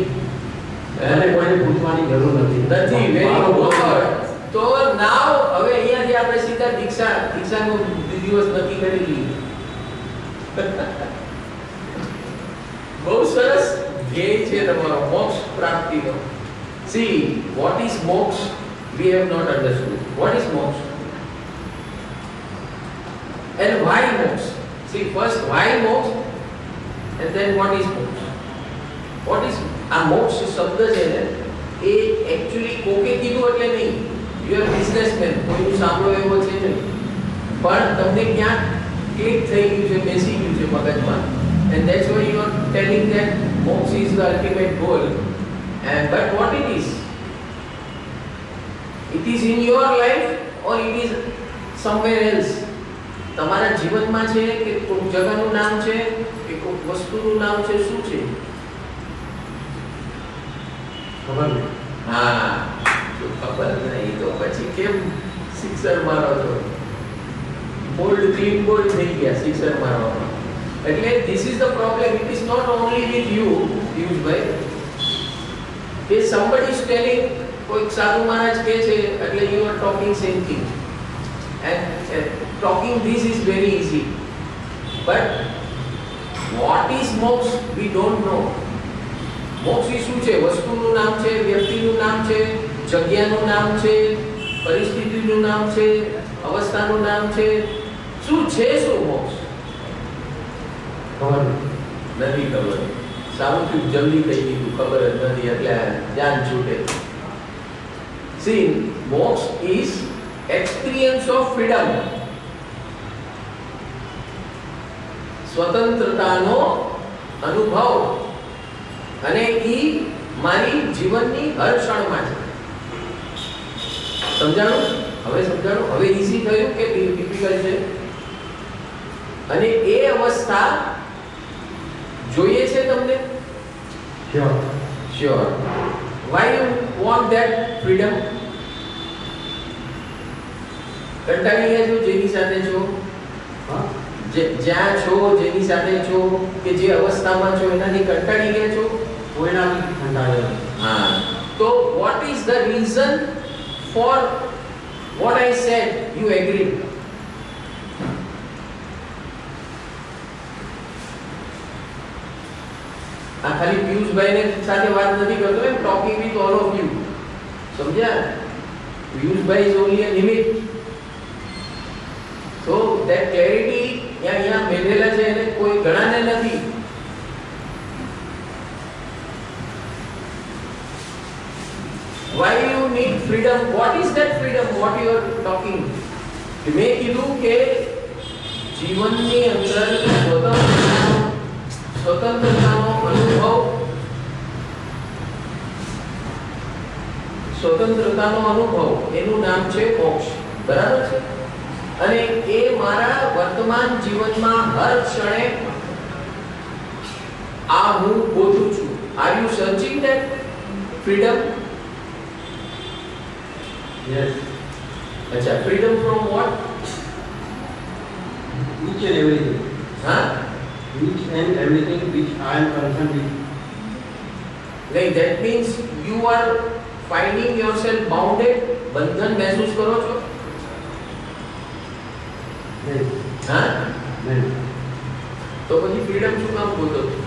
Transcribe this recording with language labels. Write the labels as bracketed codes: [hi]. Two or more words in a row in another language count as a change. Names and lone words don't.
[gu] અને કોઈને પૂછવાની જરૂર નથી. વેરી ગુડ. તો નાવ હવે અહીંયાથી આપણે સીધા દીક્ષાનું દિવસ નક્કી કરી લઈએ. બહુ સરસ ધ્યેય છે તમારો મોક્ષ પ્રાપ્તિનો. [en] See what is moksha we have not understood. What is moksha and why moksha? See first why moksha and then what is moksha. What is [gu] આ મોક્ષ શબ્દ છે ને એ એક્ચ્યુઅલી કોકે કીધું એટલે નહીં. [en] You are businessman, [gu] કોઈનું સાંભળો એવો છે નહીં, પણ તમને ક્યાંક ક્લિક થઈ ગયું છે, બેસી ગયું છે મગજમાં. [en] And that's why you are telling that moksha is the ultimate goal. And but what it is? It is in your life or it is somewhere else. [gu] તમારા જીવનમાં છે કે કોઈ જગ્યાનું નામ છે કે કોઈ વસ્તુનું નામ છે, શું છે? ખબર નહીં. હા, તો ખબર નહીં તો પછી કેમ સિક્સર મારો છો? બોલ્ડ ક્લીન બોલ્ડ થઈ ગયા સિક્સર મારવામાં. એટલે [en] this is the problem. It is not only with you, Piyushbhai. If somebody is telling, [gu] કોઈ સાધુ મહારાજ કહે છે એટલે [en] you are talking same thing. And talking this is very easy. But what is moksha? We don't know. [gu] મોક્ષ શું છે? વસ્તુનું નામ છે, વ્યક્તિનું નામ છે, જગ્યાનું નામ છે, પરિસ્થિતિનું નામ છે, અવસ્થાનું નામ છે. શું છે શું મોક્ષ? ખબર નથી ખબર. સારું થયું જલ્દી કહી દીધું, ખબર જ નથી એટલે ધ્યાન છૂટે. [en] See, moksha is experience of freedom. [gu] સ્વતંત્રતાનો અનુભવ. અને ઈ મારી જીવનની હર ક્ષણમાં છે. સમજાણું? હવે સમજાણું? હવે ઈઝી થયું કે ડિફિકલ્ટ છે? અને એ અવસ્થા જોઈએ છે તમને? શ્યોર. [en] Why you want that freedom? [gu] કંટાળી ગયા છો જેની સાથે છો? જ્યાં છો, જેની સાથે છો, કે જે અવસ્થામાં છો એનાથી કંટાળી ગયા છો? કોઈનાથી કંટાળ્યા. હા. તો [en] what is the reason for what I said? You agree? [gu] આ ખાલી પિયુષભાઈને સાથે વાત નથી કરતો, [en] am talking with all of you. સમજ્યા? Piyushbhai is only a limit. So that clarity [gu] यहाँ मेलेला છે એને કોઈ ઘણાને નથી. [en] Why you need freedom? What is that freedom? What you are talking? [gu] મેં કીધું કે જીવનની અંદર સ્વતંત્રતાનો અનુભવ એનું નામ છે મોક્ષ. બરાબર છે? અને એ મારા વર્તમાન જીવનમાં હર ક્ષણે આ હું ગોતું છું. [en] Are you searching that freedom? Yes. અચ્છા, freedom from what? Each and everything. [gu] હા? [en] Each and everything which I am concerned with. Like that means you are finding yourself bounded. [gu] બંધન મહેસૂસ કરો છો? હા? તો પછી ફ્રીડમ શું કામ બોલતો?